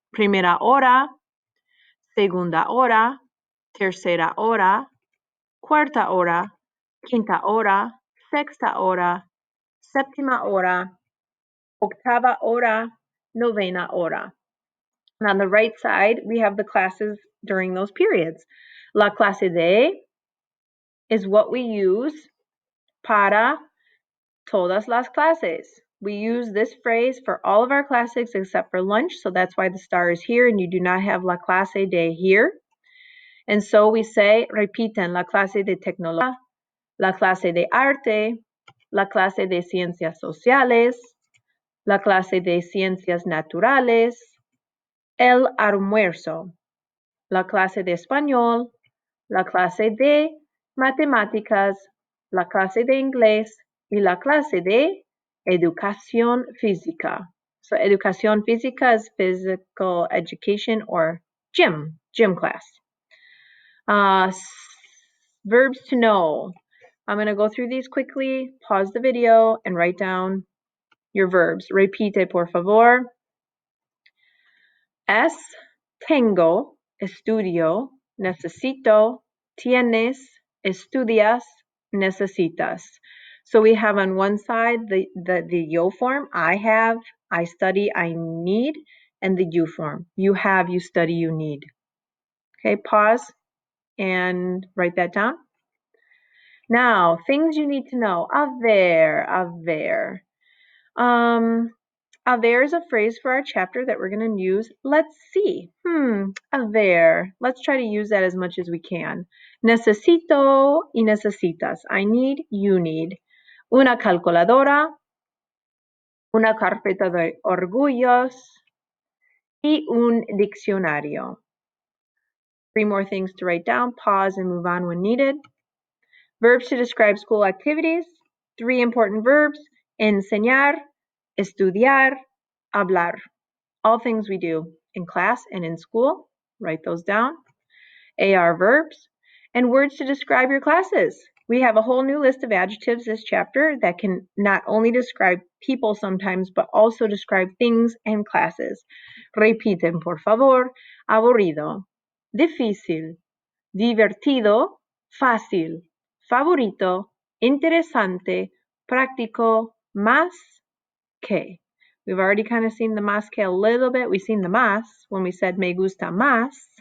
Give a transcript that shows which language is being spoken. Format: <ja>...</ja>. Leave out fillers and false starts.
<es>Primera hora, segunda hora, tercera hora, cuarta hora, quinta hora, sexta hora, séptima hora, octava hora, novena hora.</es> <en>And on the right side, we have the classes during those periods.</en> <es>La clase de</es> <en>is what we use</en> <es>para todas las clases.</es> <en>We use this phrase for all of our classes except for lunch, so that's why the star is here and you do not have</en> <es>la clase de</es> <en>here. And so we say,</en> <es>repiten, la clase de tecnología, la clase de arte, la clase de ciencias sociales, la clase de ciencias naturales, el almuerzo, la clase de español, la clase de matemáticas, la clase de inglés y la clase de educación física.</es> <en>So educación física is physical education or gym class. Verbs to know. I'm going to go through these quickly, pause the video, and write down your verbs.</en> <es>Repite, por favor. Es, tengo, estudio, necesito, tienes, estudias, necesitas.</es> <en>So we have on one side the yo form, I have, I study, I need, and the you form, you have, you study, you need. Okay, pause and write that down. Now, things you need to know.</en> <es>A ver. A ver</es> <en>is a phrase for our chapter that we're going to use. Let's see.</en> <es>A ver.</es> <en>Let's try to use that as much as we can.</en> <es>Necesito y necesitas.</es> <en>I need, you need.</en> <es>Una calculadora. Una carpeta de orgullos. Y un diccionario.</es> <en>3 more things to write down. Pause and move on when needed. Verbs to describe school activities. 3 important verbs.</en> <es>Enseñar, estudiar, hablar.</es> <en>All things we do in class and in school. Write those down. AR verbs. And words to describe your classes. We have a whole new list of adjectives this chapter that can not only describe people sometimes, but also describe things and classes.</en> <es>Repiten, por favor. Aburrido, difícil, divertido, fácil, favorito, interesante, práctico, más que.</es> <en>We've already kind of seen the más que a little bit. We've seen the más when we said</en> <es>me gusta más.</es>